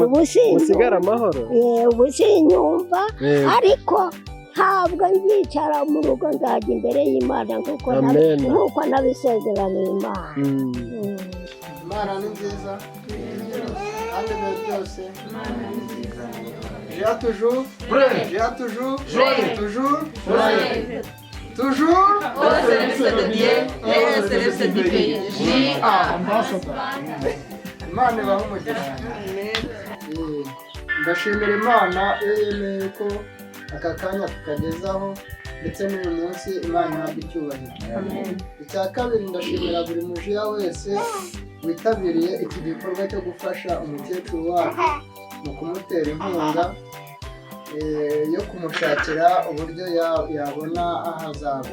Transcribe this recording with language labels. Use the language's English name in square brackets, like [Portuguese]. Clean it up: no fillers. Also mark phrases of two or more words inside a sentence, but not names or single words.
[Kinyarwanda] musigare amahoro. ubusinyumva, ariko ntabwo nzicara mu rugo, nzajya imbere y'Imana nk'uko nabisezeraniye Imana. Imana ni nziza, kandi ibihe byose [French] J'ai toujours au service de Dieu et au service du pays. [Kinyarwanda] Imana ibahe umugisha. Ndashimira Imana yemeye ko aka kanya tukagezaho, ndetse n'uyu munsi Imana ihabwa icyubahiro. Icya kabiri, ndashimira buri mujiya wese witabiriye iki gikorwa cyo gufasha umukecuru wacu mu kumutera inkunga yo kumushakira uburyo yabona aho azaba.